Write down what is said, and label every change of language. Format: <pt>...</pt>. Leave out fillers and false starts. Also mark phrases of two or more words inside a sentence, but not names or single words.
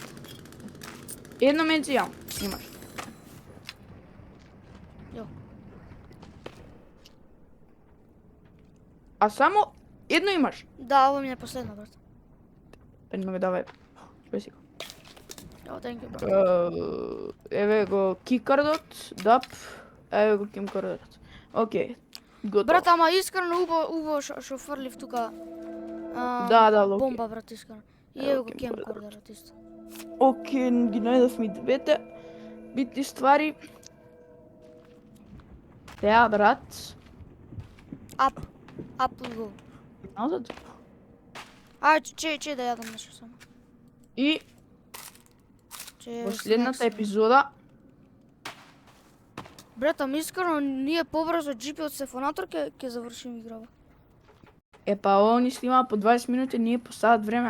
<mk>Едно мец имам. Имаш. Јо. А само едно имаш. Да, ово ми е последно, брат. Па не ме давај. Чуј си го. Јо,</mk> <en>thank you,</en> <mk>брат. Еве го кикардот, дап. Еве го кикардот. Окей. Готово. Брат, ама искрено убаво шо фрлив тука. Да, Локи. Бомба, брат, искрено. И Ево ево го camcorderот. camcorderот исто. Окей, ги најдов ми двете битни ствари. Теа, брат.</mk> <en>Ап we go.</en> <mk>Назад. Че да јадам нешто само. И Че во следната снекс. епизода Брат, ама искрено ние побрзо GP од Сефонатор ќе завршим играва. па ово ни снима по 20 минути, ние по сат време.</mk>